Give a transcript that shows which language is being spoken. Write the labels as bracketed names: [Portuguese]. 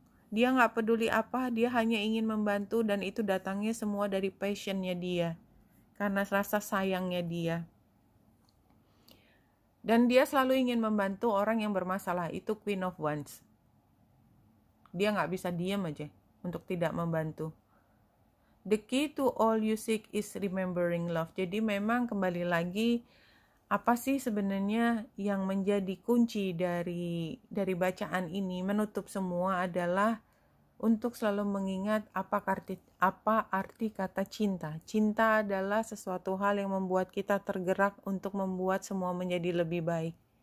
[Indonesian] Dia nggak peduli apa, dia hanya ingin membantu, dan itu datangnya semua dari passionnya dia. Karena rasa sayangnya dia. Dan dia selalu ingin membantu orang yang bermasalah. Itu Queen of Wands. Dia nggak bisa diam aja untuk tidak membantu. [English] The key to all you seek is remembering love. [Indonesian] Jadi memang kembali lagi, apa sih sebenarnya yang menjadi kunci dari bacaan ini, menutup semua, adalah untuk selalu mengingat apa arti kata cinta. Cinta adalah sesuatu hal yang membuat kita tergerak untuk membuat semua menjadi lebih baik.